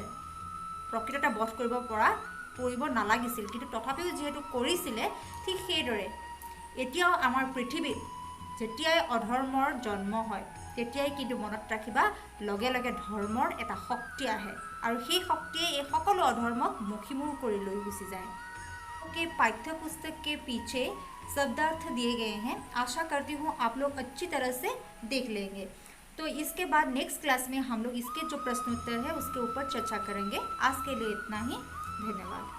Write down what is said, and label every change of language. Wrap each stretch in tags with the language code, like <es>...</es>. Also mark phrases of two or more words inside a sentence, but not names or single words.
<as>প্ৰকৃততে বধ কৰিব নালাগিছিল, কিন্তু তথাপিও যিহেতু কৰিছিলে ঠিক সেইদৰে এতিয়াও আমাৰ পৃথিৱীত যেতিয়াই অধৰ্মৰ জন্ম হয় তেতিয়াই কিন্তু মনত ৰাখিবা লগে লগে ধৰ্মৰ এটা শক্তি আহে আৰু সেই শক্তিয়ে এই সকলো অধৰ্মক মুখিমূৰ কৰি লৈ গুচি যায়।</as> <hi>के पाठ्य पुस्तक के पीछे शब्दार्थ दिए गए हैं। आशा करती हूँ आप लोग अच्छी तरह से देख लेंगे। तो इसके बाद नेक्स्ट क्लास में हम लोग इसके जो प्रश्नोत्तर है उसके ऊपर चर्चा करेंगे। आज के लिए इतना ही, धन्यवाद।</hi>